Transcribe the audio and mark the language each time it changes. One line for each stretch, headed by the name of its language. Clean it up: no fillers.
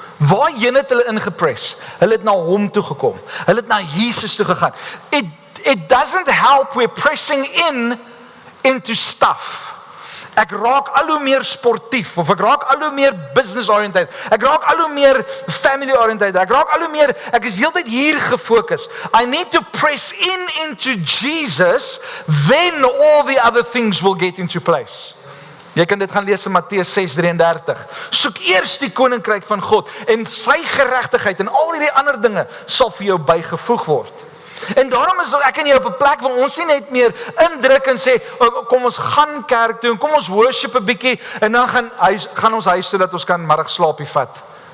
Afrikaans: Waarheen het hulle ingepress? Hulle het na hom toe gekom. Hulle het na Jesus toe gegaan.
English: It doesn't help we're pressing into stuff.
Afrikaans: Ek raak al hoe meer sportief, of ek raak al hoe meer business oriented, ek raak al hoe meer family oriented, ek is heeltyd hier gefokus.
English: I need to press into Jesus, then all the other things will get into place.
Afrikaans: Jy kan dit gaan lees in Matteus 6:33. Soek eers die koninkryk van God en sy geregtigheid, en al hierdie ander dinge sal vir jou bygevoeg word. En daarom is ek en jy op 'n plek waar ons nie net meer indruk en sê, kom ons gaan kerk toe, en kom ons worship 'n bietjie, en dan gaan ons huis toe dat ons kan middagslaapie vat.